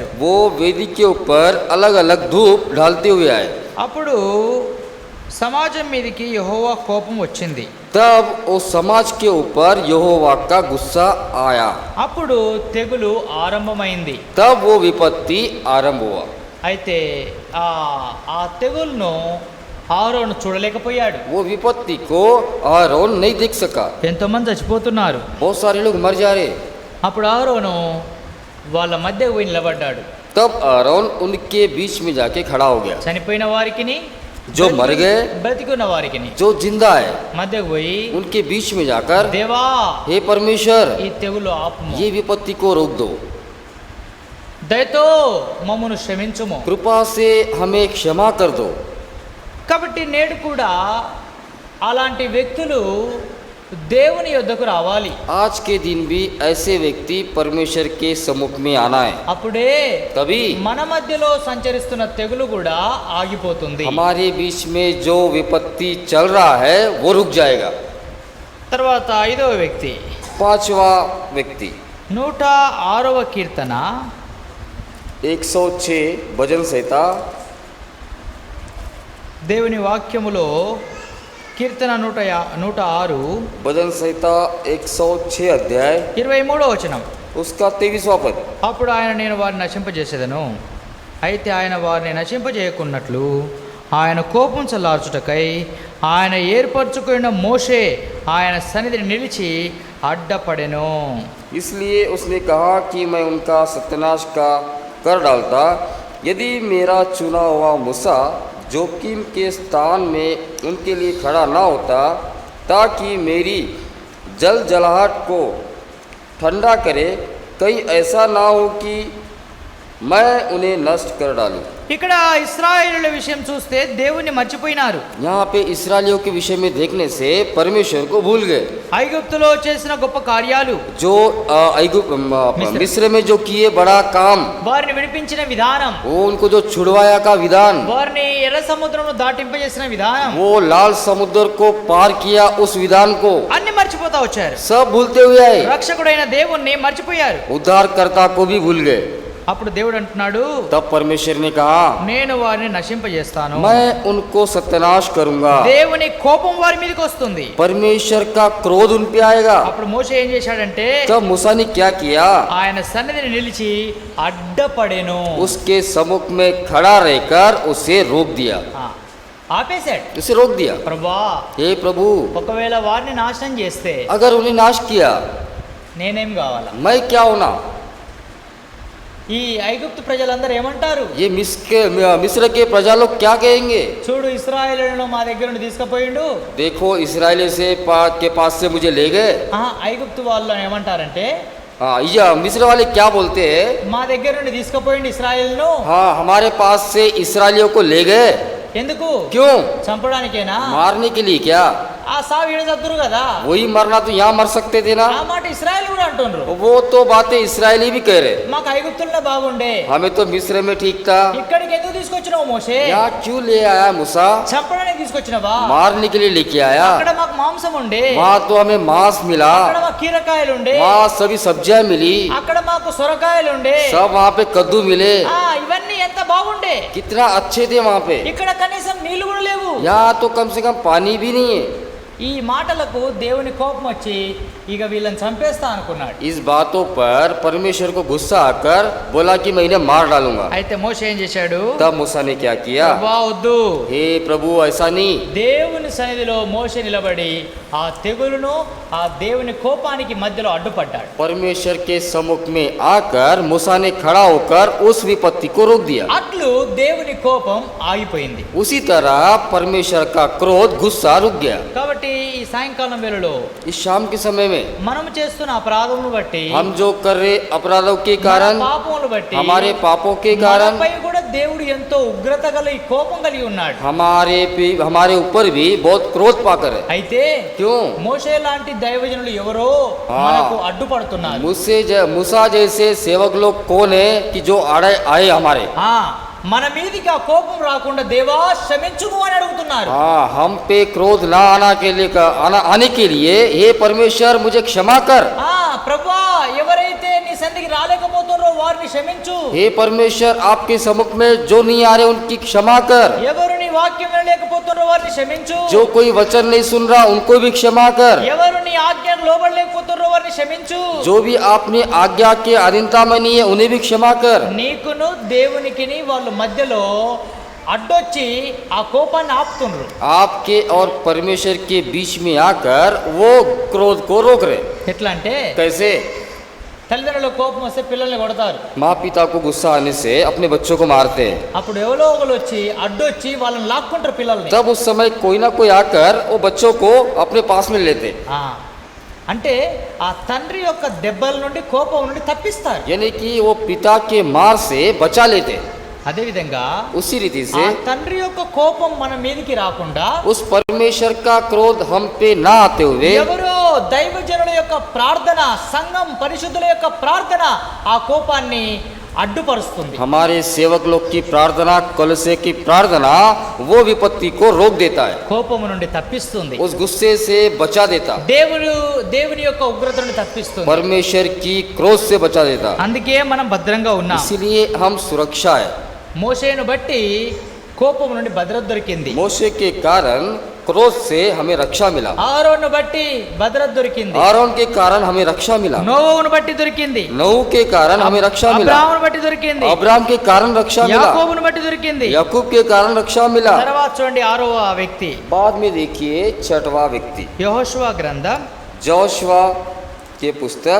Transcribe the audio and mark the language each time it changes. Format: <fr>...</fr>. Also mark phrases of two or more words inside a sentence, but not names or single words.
<hi>वो वेदी के ऊपर अलग अलग धूप डालते हुए आए।</hi> <te>అప్పుడు సమాజం మీదకి యెహోవా కోపం వచ్చింది.</te> <hi>तब उस समाज के ऊपर यहोवा का गुस्सा आया।</hi> <te>అప్పుడు తెగులు ఆరంభమైంది.</te> <hi>तब वो विपत्ति आरंभ हुआ।</hi> <te>అయితే ఆ తెగులును ఆరోను చూడలేకపోయాడు.</te> <hi>वो विपत्ति को आरोन नहीं देख सका।</hi> <te>ఎంతోమంది చచ్చిపోతున్నారు.</te> <hi>बहुत सारे लोग मर जा रहे।</hi> <te>అప్పుడు ఆరోను వాళ్ళ మధ్య పోయి నిలబడ్డాడు.</te> <hi>तब आरोन उनके बीच में जाके खड़ा हो गया।</hi> <te>చనిపోయిన వారికిని</te> <hi>जो मर गए,</hi> <te>బ్రతికున్న వారికిని</te> <hi>जो जिंदा है,</hi> <te>మధ్యకు పోయి</te> <hi>उनके बीच में जाकर</hi> <te>దేవా</te> <hi>हे परमेश्वर,</hi> <te>ఈ తెగులు ఆపుము,</te> <hi>ये विपत्ति को रोक दो,</hi> <te>దయతో మమ్మను క్షమించుము.</te> <hi>कृपा से हमें क्षमा कर दो।</hi> <te>కాబట్టి నేడు కూడా అలాంటి వ్యక్తులు దేవుని యొద్దకు రావాలి.</te> <hi>आज के दिन भी ऐसे व्यक्ति परमेश्वर के सम्मुख में आना है।</hi> <te>అప్పుడే</te> <hi>तभी</hi> <te>మన మధ్యలో సంచరిస్తున్న తెగులు కూడా ఆగిపోతుంది.</te> <hi>हमारे बीच में जो विपत्ति चल रहा है वो रुक जाएगा।</hi> <te>తర్వాత ఐదవ వ్యక్తి,</te> <hi>पांचवा व्यक्ति</hi> <te>106వ కీర్తన</te> <hi>106 भजन संहिता।</hi> <te>దేవుని వాక్యములో కీర్తన 106</te> <hi>भजन संहिता 106 अध्याय</hi> <te>23వ వచనం.</te> <hi>उसका 23वां पद।</hi> <te>అప్పుడు ఆయన నేను వారిని నశింపజేసేదను, అయితే ఆయన వారిని నశింపజేయకున్నట్లు ఆయన కోపం చల్లార్చుటకై ఆయన ఏర్పరచుకున్న మోషే ఆయన సన్నిధిని నిలిచి అడ్డపడెను.</te> <hi>इसलिए उसने कहा कि मैं उनका सत्यानाश कर डालता यदि मेरा चुना हुआ मूसा जोखिम के स्थान में उनके लिए खड़ा ना होता, ताकि मेरी जलजलाहट को ठंडा करे। कहीं ऐसा ना हो कि मैं उन्हें नष्ट कर डालूं।</hi> <te>ఇక్కడ ఇశ్రాయేలుల విషయం చూస్తే దేవుణ్ణి మర్చిపోయినారు.</te> <hi>यहाँ पे इस्राएलियों के विषय में देखने से परमेश्वर को भूल गए।</hi> <te>ఐగుప్తులో చేసిన గొప్ప కార్యాలు,</te> <hi>जो मिस्र में जो किए बड़ा काम,</hi> <te>వారిని విడిపించిన విధానం,</te> <hi>वो उनको जो छुड़वाया का विधान,</hi> <te>వారిని ఎర్ర సముద్రంలో దాటింపజేసిన విధానం,</te> <hi>वो लाल समुद्र को पार किया उस विधान को</hi> <te>అన్ని మర్చిపోతా వచ్చారు.</te> <hi>सब भूलते हुए आए।</hi> <te>రక్షకుడైన దేవుణ్ణి మర్చిపోయారు.</te> <hi>उद्धारकर्ता को भी भूल गए।</hi> <te>అప్పుడు దేవుడు అంటున్నాడు,</te> <hi>तब परमेश्वर ने कहा</hi> <te>నేను వారిని నశింపజేస్తాను.</te> <hi>मैं उनको सत्यानाश करूंगा।</hi> <te>దేవుని కోపం వారి మీదకి వస్తుంది.</te> <hi>परमेश्वर का क्रोध उन पे आएगा।</hi> <te>అప్పుడు మోషే ఏం చేశాడంటే</te> <hi>तब मूसा ने क्या किया?</hi> <te>ఆయన సన్నిధిని నిలిచి అడ్డపడెను.</te> <hi>उसके सम्मुख में खड़ा रहकर उसे रोक दिया।</hi> <te>ఆపేశాడు.</te> <hi>उसे रोक दिया।</hi> <te>ప్రభా,</te> <hi>हे प्रभु,</hi> <te>ఒకవేళ వారిని నాశనం చేస్తే</te> <hi>अगर उन्हें नाश किया</hi> <te>నేనేం కావాలా?</te> <hi>मैं क्या होना?</hi> <te>ఈ ఐగుప్తు ప్రజలందరూ ఏమంటారు?</te> <hi>ये मिस्र के प्रजा लोग क्या कहेंगे?</hi> <te>చూడు, ఇశ్రాయేలులను మా దగ్గర నుండి తీసుకుపోయిండు.</te> <hi>देखो इस्राएली के पास से मुझे ले गए।</hi> <te>ఐగుప్తు వాళ్ళు ఏమంటారంటే,</te> <hi>हाँ, मिस्र वाले क्या बोलते हैं?</hi> <te>మా దగ్గర నుండి తీసుకుపోయిండు ఇశ్రాయేలును.</te> <hi>हाँ, हमारे पास से इस्राएलियों को ले गए।</hi> <te>ఎందుకు?</te> <hi>क्यों?</hi> <te>చంపడానికేనా?</te> <hi>मारने के लिए क्या?</hi> <te>ఆ సావు ఈడ చదురు కదా,</te> <hi>वही मरना तो यहाँ मर सकते थे ना।</hi> <te>ఆ మాట ఇశ్రాయేల్ కూడా అంటుండ్రు.</te> <hi>वो तो बातें इसराइली भी कह रहे,</hi> <te>మాకు ఐగుప్తుల్లో బాగుండే,</te> <hi>हमें तो मिस्र में ठीक था,</hi> <te>ఇక్కడికి ఎందుకు తీసుకొచ్చినావు మోషే?</te> <hi>यहाँ क्यों ले आया मूसा?</hi> <te>చంపడానికి తీసుకొచ్చినవా?</te> <hi>मारने के लिए लेके आया।</hi> <te>అక్కడ మాకు మాంసం ఉండే,</te> <hi>वहाँ तो हमें मांस मिला,</hi> <te>అక్కడ మాకు కీరకాయలు ఉండే,</te> <hi>वहाँ सभी सब्जियां मिली,</hi> <te>అక్కడ మాకు సొరకాయలు ఉండే,</te> <hi>सब वहाँ पे कद्दू मिले,</hi> <te>ఇవన్నీ ఎంత బాగుండే.</te> <hi>कितना अच्छे थे वहाँ पे।</hi> <te>ఇక్కడ కనీసం నీళ్లు కూడా లేవు.</te> <hi>यहाँ तो कम से कम पानी भी नहीं है।</hi> <te>ఈ మాటలకు దేవుని కోపం వచ్చి ఇక వీళ్ళని చంపేస్తా అనుకున్నాడు.</te> <hi>इस बातों पर परमेश्वर को गुस्सा आकर बोला कि मैं इन्हें मार डालूंगा।</hi> <te>అయితే మోషే ఏం చేశాడు?</te> <hi>तब मूसा ने क्या किया?</hi> <te>ప్రభువా వద్దు.</te> <hi>हे प्रभु ऐसा नहीं।</hi> <te>దేవుని సన్నిధిలో మోషే నిలబడి ఆ తెగులును ఆ దేవుని కోపానికి మధ్యలో అడ్డుపడ్డాడు.</te> <hi>परमेश्वर के सम्मुख में आकर मूसा ने खड़ा होकर उस विपत्ति को रोक दिया।</hi> <te>అట్లు దేవుని కోపం ఆగిపోయింది.</te> <hi>उसी तरह परमेश्वर का क्रोध, गुस्सा रुक गया।</hi> <te>కాబట్టి ఈ సాయంకాలం వేళలో</te> <hi>इस शाम के समय में</hi> <te>మనం చేస్తున్న అపరాధములను బట్టి,</te> <hi>हम जो कर रहे अपराधों के कारण,</hi> <te>మన పాపములను బట్టి,</te> <hi>हमारे पापों के कारण</hi> <te>మనపై కూడా దేవుడు ఎంతో ఉగ్రత కలిగి కోపం కలిగి ఉన్నాడు.</te> <hi>हमारे ऊपर भी बहुत क्रोध पाकर है।</hi> <te>అయితే</te> <hi>क्यों?</hi> <te>మోషే లాంటి దైవజనులు ఎవరో మనకు అడ్డుపడుతున్నారు.</te> <hi>मूसा जैसे सेवक लोग कौन है कि जो आए हमारे,</hi> <te>మన మీదికి ఆ కోపం రాకుండా దేవా క్షమించుము అని అడుగుతున్నారు.</te> <hi>हम पे क्रोध ना आने के लिए हे परमेश्वर मुझे क्षमा कर।</hi> <te>ప్రభువా ఎవరైతే నీ సన్నిధికి రాలేకపోతున్నారో వారిని క్షమించు.</te> <hi>हे परमेश्वर आपके सम्मुख में जो नहीं आ रहे उनकी क्षमा कर।</hi> <te>ఎవరు నీ వాక్యం వినలేకపోతున్నారో వారిని క్షమించు.</te> <hi>जो कोई वचन नहीं सुन रहा उनको भी क्षमा कर।</hi> <te>ఎవరు నీ ఆజ్ఞకు లోబడలేకపోతున్నారో వారిని క్షమించు.</te> <hi>जो भी आपने आज्ञा के अधीनता में नहीं है उन्हें भी क्षमा कर।</hi> <te>నీకును దేవునికిని వాళ్ళ మధ్యలో అడ్డొచ్చి ఆ కోపాన్ని ఆపుతుండ్రు.</te> <hi>आपके और परमेश्वर के बीच में आकर वो क्रोध को रोक रहे।</hi> <te>ఎట్లా అంటే,</te> <hi>कैसे?</hi> <te>తల్లిదండ్రుల కోపం వస్తే పిల్లల్ని కొడతారు.</te> <hi>माँ पिता को गुस्सा आने से अपने बच्चों को मारते हैं।</hi> <te>అప్పుడు ఎవరో ఒకరు వచ్చి అడ్డొచ్చి వాళ్ళని లాక్కుంటారు పిల్లల్ని.</te> <hi>तब उस समय कोई ना कोई आकर वो बच्चों को अपने पास में लेते।</hi> <te>అంటే ఆ తండ్రి యొక్క దెబ్బల నుండి కోపం నుండి తప్పిస్తారు.</te> <hi>यानी कि वो पिता के मार से बचा लेते।</hi> <te>అదే విధంగా</te> <hi>उसी रीति</hi> <te>ఆ</te> <hi>से</hi> <te>తండ్రి యొక్క కోపం మన మీదకి రాకుండా,</te> <hi>उस परमेश्वर का क्रोध हम पे ना आते हुए,</hi> <te>ఎవరో దైవజనుల యొక్క ప్రార్థన, సంఘం పరిశుద్ధుల యొక్క ప్రార్థన ఆ కోపాన్ని అడ్డుపరుస్తుంది.</te> <hi>हमारे सेवक लोग की प्रार्थना, कलसे की प्रार्थना वो विपत्ति को रोक देता है,</hi> <te>కోపము నుండి తప్పిస్తుంది.</te> <hi>उस गुस्से से बचा देता,</hi> <te>దేవుని యొక్క ఉగ్రత నుండి తప్పిస్తుంది.</te> <hi>परमेश्वर की क्रोध से बचा देता।</hi> <te>అందుకే మనం భద్రంగా ఉన్నాం.</te> <hi>इसीलिए हम सुरक्षा है।</hi> <te>మోషేను బట్టి కోపం నుండి భద్రత దొరికింది.</te> <hi>मोशे के कारण क्रोध से हमें रक्षा मिला।</hi> <te>ఆరోను బట్టి భద్రత దొరికింది.</te> <hi>आरोन के कारण हमें रक्षा मिला।</hi> <te>నోవహును బట్టి దొరికింది.</te> <hi>नूह के कारण हमें रक्षा मिला।</hi> <te>అబ్రాహామును బట్టి దొరికింది.</te> <hi>अब्राहम के कारण रक्षा मिला।</hi> <te>యాకోబును బట్టి దొరికింది.</te> <hi>याकूब के कारण रक्षा मिला।</hi> <te>తర్వాత చూడండి ఆరవ వ్యక్తి,</te> <hi>बाद में देखिए छठवां व्यक्ति,</hi> <te>యెహోషువ గ్రంథం,</te> <hi>जोशुआ के पुस्तक,</hi>